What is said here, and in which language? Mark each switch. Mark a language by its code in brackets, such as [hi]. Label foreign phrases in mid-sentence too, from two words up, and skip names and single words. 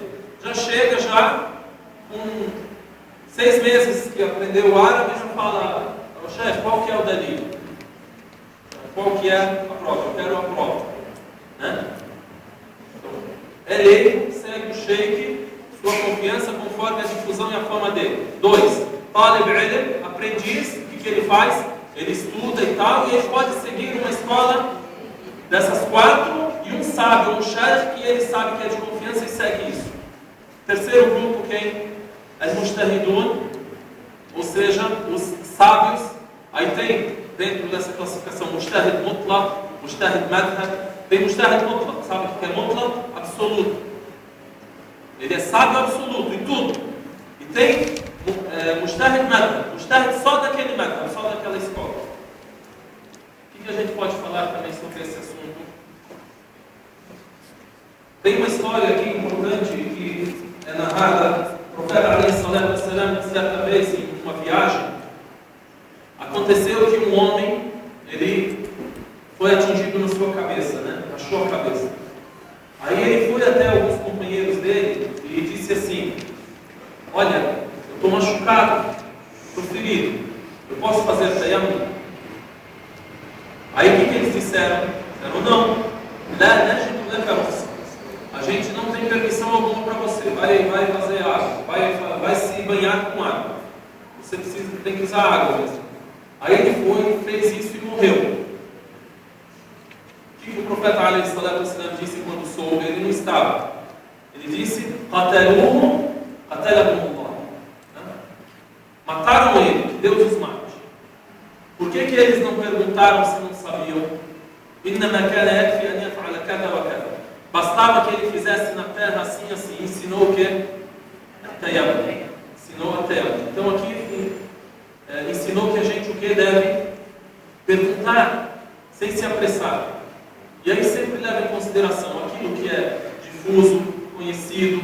[pt] Já chega com 6 meses que aprendeu o árabe e já fala, chefe, qual que é o dalil? Qual que é a prova? Eu quero a prova. Né? Então, é leigo, segue o sheikh, sua confiança conforme a difusão e a fama dele. 2. [ar] طالب علم, [pt] aprendiz, o que ele faz? Ele estuda e tal, e ele pode seguir uma escola dessas 4 e um sábio, um sheikh que ele sabe que é de confiança e segue isso. Terceiro grupo, quem? Al-mujtahidun, ou seja, os sábios. Aí tem, dentro dessa classificação, [ar] مجتهد مطلق، مجتهد مذهب. Tem مجتهد مطلق, [pt] sabe o que é mutlaq? Absoluto. Ele é sábio absoluto em tudo. E tem [ar] مجتهد مذهب, [pt] mujtahid só daquele madhhab, só daquela escola. O que a gente pode falar também sobre esse assunto? Tem uma história aqui importante importante que é narrada, o profeta [ar] عليه الصلاة والسلام, [pt] certa vez em uma viagem, aconteceu que um homem, ele foi atingido na sua cabeça, né? Rachou a cabeça. Aí ele foi até alguns companheiros dele e disse assim: olha, eu estou machucado, estou ferido, eu posso fazer tayammum? Aí o que eles disseram? Disseram: não, a gente não tem permissão alguma para você, vai fazer água, vai se banhar com água, você tem que usar água mesmo. Aí ele foi, fez isso e morreu. O que o profeta [ar] عليه الصلاة والسلام [pt] disse quando soube? Ele não estava. Ele disse: [ar] قتلوهم قتلهم الله. [pt] Mataram ele, que Deus os mate. Por que eles não perguntaram se não sabiam? [ar] إنما كان يكفي أن يفعل كذا وكذا. [pt] Bastava que ele fizesse na terra assim, assim. Ensinou o quê? Tayammum. Ensinou a tayammum. Então aqui ensinou que a gente o que deve perguntar sem se apressar. E aí sempre leva em consideração aquilo que é difuso, conhecido.